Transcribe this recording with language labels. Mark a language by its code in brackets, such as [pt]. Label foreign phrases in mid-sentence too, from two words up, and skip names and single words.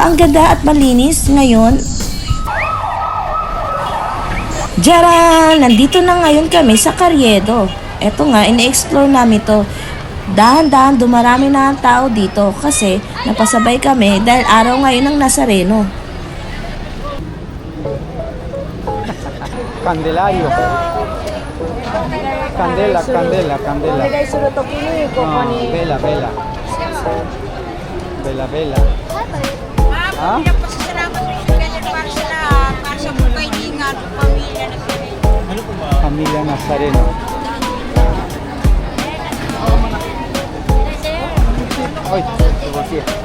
[tl] Ang ganda at malinis ngayon. Jaran! Nandito na ngayon kami sa Carriedo. Eto nga, ine-explore namin to. Dahan-dahan dumarami na ang tao dito kasi napasabay kami dahil araw ngayon ng Nazareno. Candelario. [es] Candela. Vela. [tl] Ah? Pasasalamat sa ganyan para sa mga kaibigan at pamilya na sila. [es] Familia Nazareno. Ay, vacía.